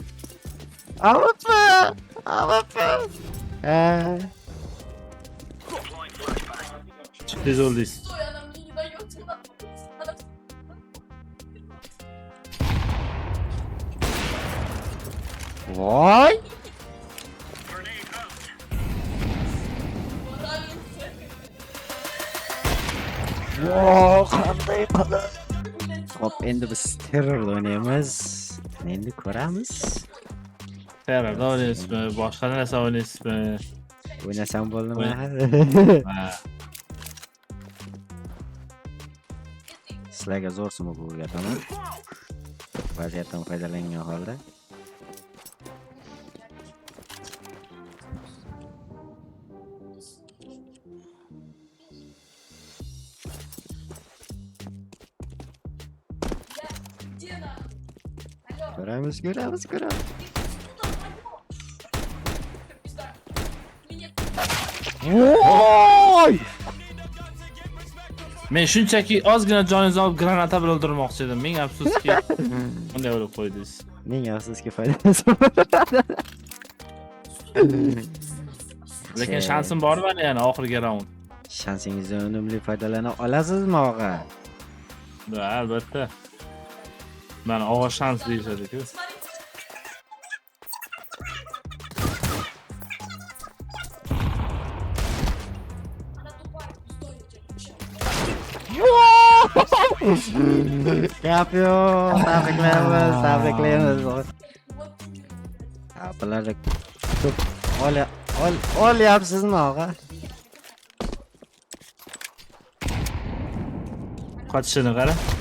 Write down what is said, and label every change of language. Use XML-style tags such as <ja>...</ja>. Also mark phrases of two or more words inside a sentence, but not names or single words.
<uz>Avapmi? Tez o'ldingiz.</uz> <ru>Стой, она мне не дает. Она...</ru> <uz>Voy! Voy, qanday qilib? Hop, endi biz terror o'ynaymiz. Endi ko'ramiz. Terrorda o'ynaysizmi? Boshqa narsa o'ynaysizmi? O'ynasam bo'ldimi? Ha. Sizlarga zo'r sumuk o'rgataman. Vaziyatdan foydalangan holda.</uz> <ru>Где она? Алло,</ru> <uz>Ko'ramiz.</uz> <ru>туда, алло. Пизда. Меня...</ru> <uz>Voy! Men shunchaki ozgina joningizni olib granata bilan o'ldirmoqchi edim. Ming afsuski bunday o'lib qo'ydingiz. Ming afsuski foydasi. Lekin shansim bor mani yana oxirgi raund. Shansingizdan unumli foydalana olasizmi, og'a? Da, albatta. Mana og'a shans deyishadi-ku.</uz> <ru>Она тупая, стой, я тебя отвечаю.</ru> <uz>Gap yo'q. Tabriklaymiz.</uz> <ru>Вот</ru> <uz>Bularni ko'p olyapsizmi, og'a? Qochishini qara.</uz>